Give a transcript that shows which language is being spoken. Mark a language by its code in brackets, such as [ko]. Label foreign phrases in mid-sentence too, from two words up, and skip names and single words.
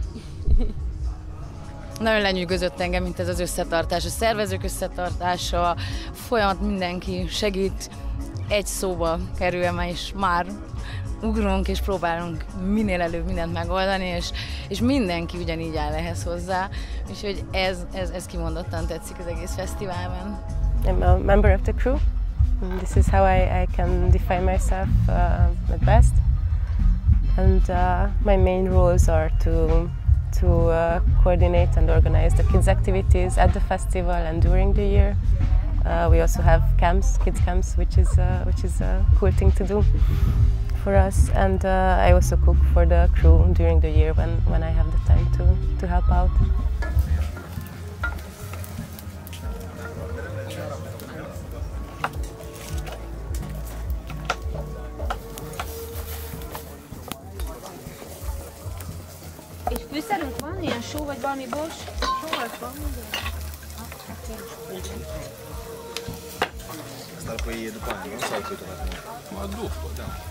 [hu] Nagyon lenyűgözött engem, mint ez az összetartás, a szervezők összetartása, folyamat mindenki segít, egy szóba kerüljem, és már ugrunk és próbálunk minél előbb mindent megoldani, és mindenki ugyanígy áll ehhez hozzá, úgyhogy ez kimondottan tetszik az egész fesztiválban. [en] I'm a member of the crew. This is how I can define myself at best. And my main roles are to coordinate and organize the kids' activities at the festival and during the year. We also have camps, kids' camps, which is a cool thing to do for us. And I also cook for the crew during the year when I have the time to help out. [hu] És fűszerünk van? Ilyen só vagy valami bors? Só az van, [it] Stare poi educando, non so se trovato. Ma dopo, dai.